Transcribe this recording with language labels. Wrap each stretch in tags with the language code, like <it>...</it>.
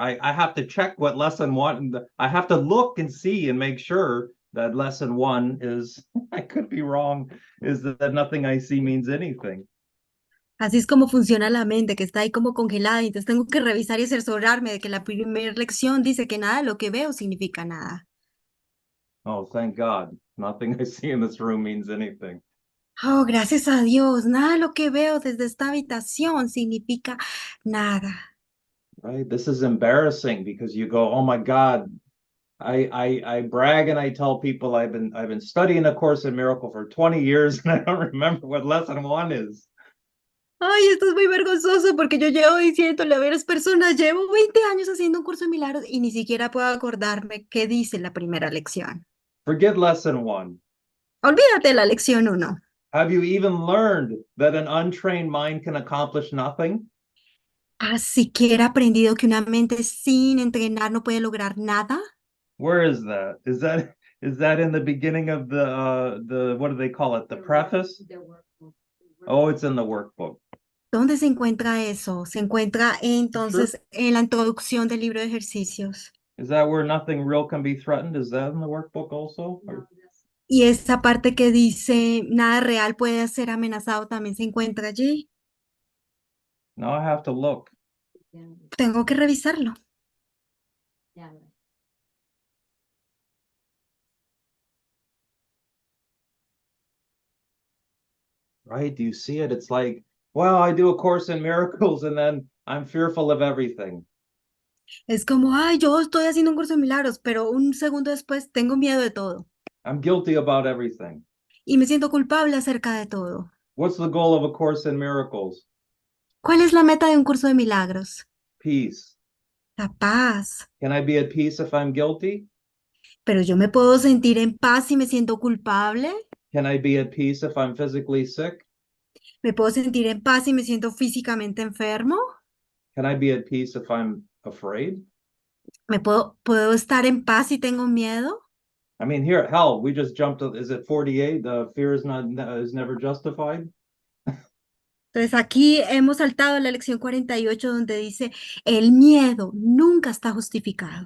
<en>I have to check what lesson 1, I have to look and see and make sure that lesson 1 is, I could be wrong, is that nothing I see means anything.</en> <es>Así es como funciona la mente, que está ahí como congelada, y entonces tengo que revisar y cerciorarme de que la primera lección dice que nada de lo que veo significa nada.</es> <en>Oh, thank God. Nothing I see in this room means anything.</en> <es>Oh, gracias a Dios, nada de lo que veo desde esta habitación significa nada.</es> <en>Right? This is embarrassing because you go, oh my God. I brag and I tell people I've been studying A Course in Miracle for 20 years and I don't remember what lesson 1 is.</en> <es>Ay, esto es muy vergonzoso porque yo llevo diciéndole a varias personas, llevo 20 años haciendo un curso de milagros y ni siquiera puedo acordarme qué dice la primera lección.</es> <en>Forget lesson 1.</en> <es>Olvídate de la lección 1.</es> <en>Have you even learned that an untrained mind can accomplish nothing?</en> <es>¿Has siquiera aprendido que una mente sin entrenar no puede lograr nada?</es> <en>Where is that? Is that in the beginning of the what do they call it? The preface? Oh, it's in the workbook.</en> <es>¿Dónde se encuentra eso? Se encuentra entonces en la introducción del libro de ejercicios.</es> <en>Is that where nothing real can be threatened? Is that in the workbook also?</en> <es>Y esa parte que dice nada real puede ser amenazado también se encuentra allí.</es> <en>Now I have to look.</en> <es>Tengo que revisarlo.</es> <en>Right? Do you see it? It's like, well, I do A Course in Miracles and then I'm fearful of everything.</en> <es>Es como, yo estoy haciendo un curso de milagros, pero un segundo después tengo miedo de todo.</es> <en>I'm guilty about everything.</en> <es>Y me siento culpable acerca de todo.</es> <en>What's the goal of A Course in Miracles?</en> <es>¿Cuál es la meta de un curso de milagros?</es> <en>Peace.</en> <es>La paz.</es> <en>Can I be at peace if I'm guilty?</en> <es>Pero yo me puedo sentir en paz si me siento culpable.</es> <en>Can I be at peace if I'm physically sick?</en> <es>¿Me puedo sentir en paz si me siento físicamente enfermo?</es> <en>Can I be at peace if I'm afraid?</en> <es>¿Puedo estar en paz si tengo miedo?</es> <en>I mean, here, hell, we just jumped to, is it 48? Fear is never justified.</en> <es>Entonces aquí hemos saltado a la lección 48 donde dice, el miedo nunca está justificado.</es>